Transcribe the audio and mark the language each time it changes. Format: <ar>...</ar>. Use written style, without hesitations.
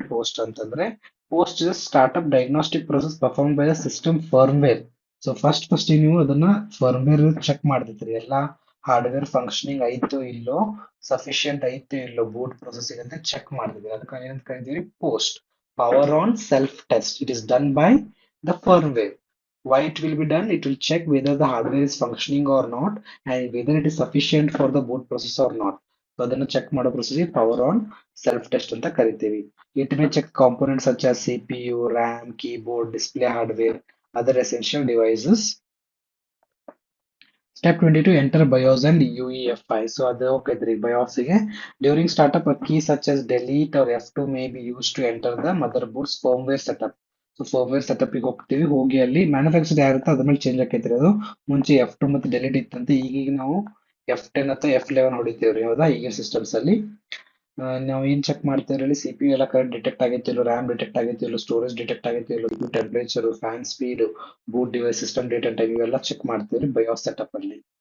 <en>POST</en> <kn>ಅಂತಂದ್ರೆ</kn> <en>POST is startup diagnostic process perform by the system firmware.</en> <kn>So first ನೀವು ಅದನ್ನ firmware check ಮಾಡ್ತೈತ್ರಿ, ಎಲ್ಲಾ hardware functioning ಐತೋ ಇಲ್ಲೋ, sufficient ಐತೋ ಇಲ್ಲೋ ಬೂಟ್ ಪ್ರೊಸೆಸಿಂಗ್ ಅಂತ ಚೆಕ್ ಮಾಡ್ತಿದ್ವಿ. ಅದಕ್ಕೆ ಏನಂತ ಕರಿತೀವಿ, post power on self test.</kn> <en>It is done by the firmware. Why it will be done? It will check whether the hardware is functioning or not and whether it is sufficient for the boot process or not.</en> <kn>So ಅದನ್ನು check ಮಾಡೋ process power on self test ಅಂತ ಕರಿತೀವಿ.</kn> <en>It may check components such as CPU, RAM, keyboard, display hardware, other essential devices. Step 22, enter BIOS and UEFI.</en> <kn>So ಅದು ಹೋಗ್ತೈತ್ರಿ BIOS ಗೆ.</kn> <en>During startup, a key such as delete or F2 may be used to enter the motherboard's firmware setup.</en> <kn>So firmware setup ಗೆ ಹೋಗ್ತೀವಿ, ಹೋಗಿ ಅಲ್ಲಿ manufacture ಯಾರುತ್ತೆ ಅದ್ರ ಮೇಲೆ change ಆಕೈತ್ರಿ. ಅದು ಮುಂಚೆ F2 ಮತ್ತೆ ಡೆಲಿಟ್ ಇತ್ತಂತೆ, ಈಗೀಗ ನಾವು F10 ಅಥವಾ F11 ಹೊಡಿತೀವ್ರಿ. ಹೌದಾ, ಈಗಿನ ಸಿಸ್ಟಮ್ಸ್ ಅಲ್ಲಿ ನಾವು ಏನ್ ಚೆಕ್ ಮಾಡ್ತೀವಿ ಅಲ್ಲಿ, ಸಿ ಪಿ ಯು ಎಲ್ಲ ಕರೆಕ್ಟ್ ಡಿಟೆಕ್ಟ್ ಆಗೈತಿ ಇಲ್ಲೋ, ರ್ಯಾಮ್ ಡಿಟೆಕ್ಟ್ ಆಗೈತಿ ಇಲ್ಲೋ, ಸ್ಟೋರೇಜ್ ಡಿಟೆಕ್ಟ್ ಆಗೈತಿ ಇಲ್ಲೋ, temperature, fan speed, boot device system data ಇವೆಲ್ಲ ಚೆಕ್ ಮಾಡ್ತೀವಿ ಬಯೋಸ್ ಸೆಟಪ್ ಅಲ್ಲಿ.</kn>